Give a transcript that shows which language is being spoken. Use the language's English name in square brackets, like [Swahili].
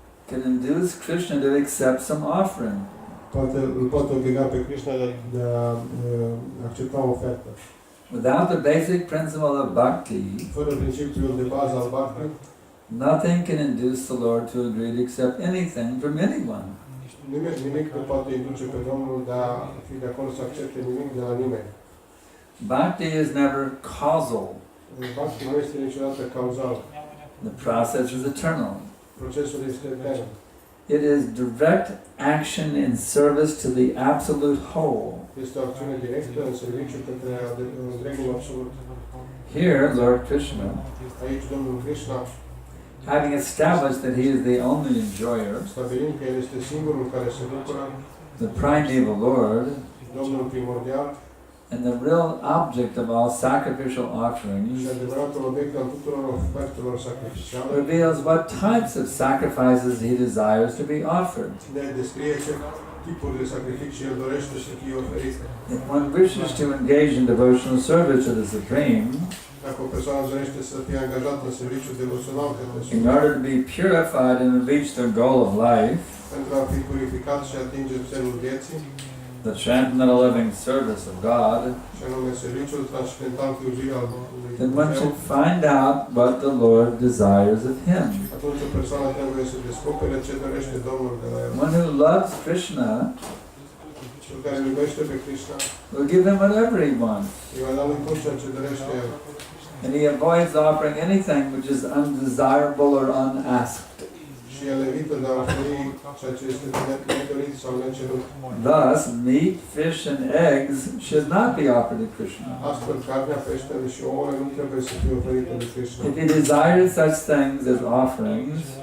[English] can induce Krishna to accept some offering. [Romanian] îl poate obliga pe Krishna de a accepta o ofertă. [English] Without the basic principle of bhakti, [Romanian] Fără principiul de bază al bhakti, [English] nothing can induce the Lord to agree to accept anything from anyone. [Romanian] nimic nu poate induce pe Domnul de a fi de acord să accepte nimic de la nimeni. [English] Bhakti is never causal. [Romanian] Bhakti nu este niciodată cauzal. [English] The process is eternal. [Romanian] Procesul este etern. [English] It is direct action in service to the absolute whole. [Romanian] Este o acțiune directă în serviciu către întregul absolut. [English] Here, Lord Krishna, [Romanian] Aici Domnul Krishna, [English] having established that he is the only enjoyer, [Romanian] stabilind că El este singurul care se bucură, [English] the primeval Lord, [Romanian] Domnul primordial [English] and the real object of all sacrificial offerings, [Romanian] și adevăratul obiect al tuturor ofertelor sacrificiale, [English] reveals what types of sacrifices he desires to be offered. [Romanian] ne descrie ce tipuri de sacrificii El dorește să fie oferite. [English] If one wishes to engage in devotional service to the Supreme, [Romanian] Dacă o persoană dorește să fie angajată în serviciu devoțional către [English] in [Romanian] Sfânt, [English] order to be purified and reach their goal of life, [Romanian] pentru a fi purificat și atinge țelul vieții, [English] the transcendental living service of God, [Romanian] și anume serviciul transcendental fiuzirii al lui [English] then one [Romanian] Dumnezeu, [English] should find out what the Lord desires of him. [Romanian] atunci o persoană trebuie să descopere ce dorește Domnul de la el. [English] One who loves Krishna [Romanian] Cel care îl iubește pe Krishna, [English] will give him whatever he wants, [Romanian] îi va da lui tot ceea ce dorește el. [English] and he avoids offering anything which is undesirable or unasked. [Romanian] Și el evită de a oferi ceea ce este nedorit sau necerut. [English] Thus, meat, fish, and eggs should not be offered to Krishna. [Romanian] Astfel, carnea, peștele și ouăle nu trebuie să fie oferite de Krishna. [English] If he desired such things as offerings,